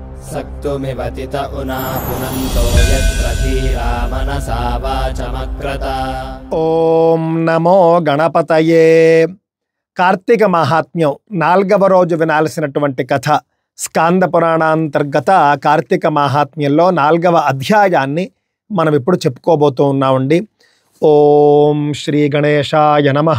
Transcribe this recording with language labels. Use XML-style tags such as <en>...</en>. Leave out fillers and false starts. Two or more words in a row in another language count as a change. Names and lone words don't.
<sa>सक्तुमिवतित उना पुनन्तो यत्र धीरा मनसा वाचमक्रत। ఓం నమో గణపతయే.</sa> <te>కార్తీక మహాత్మ్యం 4వ రోజు వినాల్సినటువంటి కథ. స్కాంద పురాణాంతర్గత కార్తీక మహాత్మ్యంలో 4వ అధ్యాయాన్ని మనం ఇప్పుడు చెప్పుకోబోతూ ఉన్నామండి.</te> <sa>ఓం శ్రీ గణేశాయ నమః.</sa>